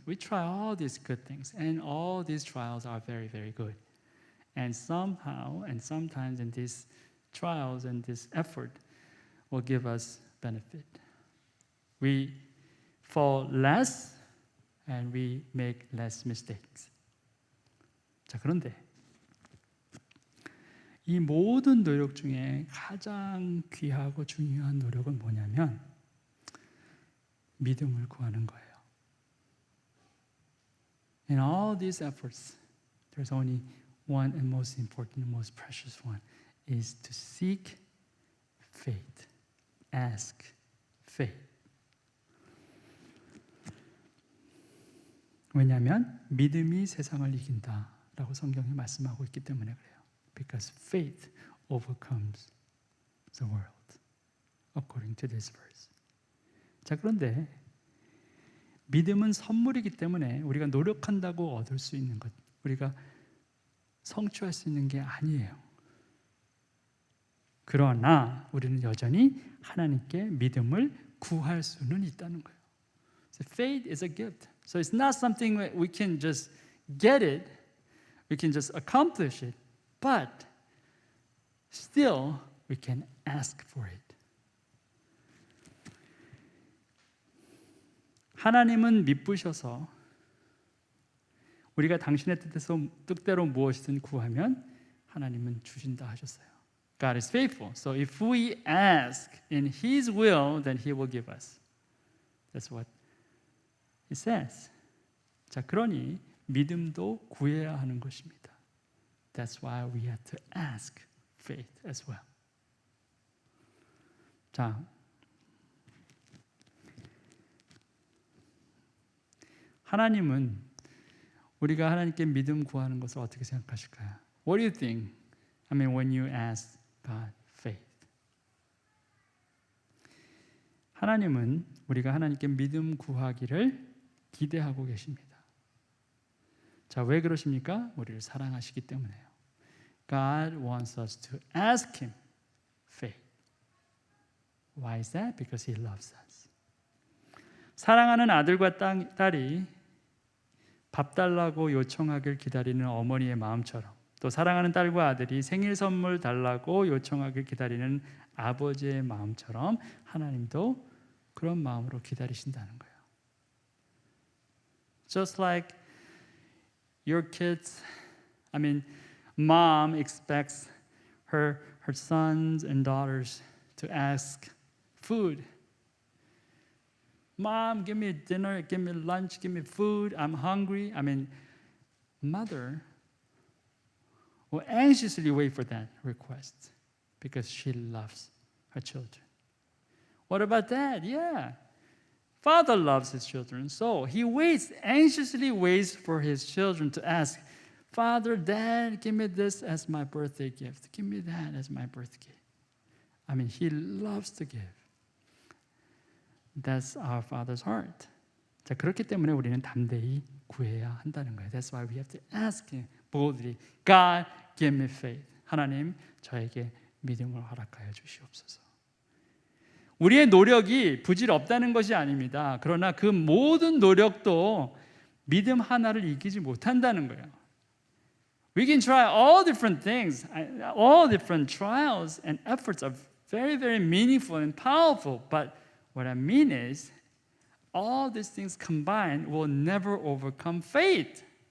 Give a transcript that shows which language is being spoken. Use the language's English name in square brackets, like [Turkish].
[English] We try all these good things, and all these trials are very, very good. And somehow, and sometimes in these trials and this effort will give us benefit. We fall less and we make less mistakes. [Korean] 자, 그런데 이 모든 노력 중에 가장 귀하고 중요한 노력은 뭐냐면 믿음을 구하는 거예요. [English] In all these efforts, there's only one and most important and most precious one is to seek faith. Ask faith. [Korean] 왜냐하면 믿음이 세상을 이긴다라고 성경이 말씀하고 있기 때문에 그래요. [English] Because faith overcomes the world, according to this verse. [Korean] 자, 그런데 믿음은 선물이기 때문에 우리가 노력한다고 얻을 수 있는 것, 우리가 성취할 수 있는 게 아니에요. 그러나 우리는 여전히 하나님께 믿음을 구할 수는 있다는 거예요. [English] So faith is a gift. So it's not something that we can just get it, we can just accomplish it, but still we can ask for it. [Korean] 하나님은 미쁘셔서 우리가 당신의 뜻대로 무엇이든 구하면 하나님은 주신다 하셨어요. [English] God is faithful. So if we ask in His will, then He will give us. That's what it says. [Korean] 자, 그러니 믿음도 구해야 하는 것입니다. [English] That's why we have to ask faith as well. [Korean] 자, 하나님은 우리가 하나님께 믿음 구하는 것을 어떻게 생각하실까요? [English] What do you think? I mean, when you ask God faith. [Korean] 하나님은 우리가 하나님께 믿음 구하기를 기대하고 계십니다. 자, 왜 그러십니까? 우리를 사랑하시기 때문에요. [English] God wants us to ask Him faith. Why is that? Because He loves us. [Korean] 사랑하는 아들과 딸이 밥 달라고 요청하길 기다리는 어머니의 마음처럼, 또 사랑하는 딸과 아들이 생일 선물 달라고 요청하길 기다리는 아버지의 마음처럼 하나님도 그런 마음으로 기다리신다는 거예요. [English] Just like your kids, mom expects her sons and daughters to ask food. Mom, give me dinner, give me lunch, give me food. I'm hungry. Mother will anxiously wait for that request because she loves her children. What about dad? Yeah. Father loves his children, so he anxiously waits for his children to ask, Father, Dad, give me this as my birthday gift. Give me that as my birthday gift. He loves to give. That's our Father's heart. [Korean] 자, 그렇기 때문에 우리는 담대히 구해야 한다는 거예요. [English] That's why we have to ask Him boldly. God, give me faith. [Korean] 하나님, 저에게 믿음을 허락하여 주시옵소서. 우리의 노력이 부질없다는 것이 아닙니다. 그러나 그 모든 노력도 믿음 하나를 이기지 못한다는 거예요. [English] We can try all different things, all different trials and efforts are very, very meaningful and powerful. But what I mean is, all these things combined will never overcome faith.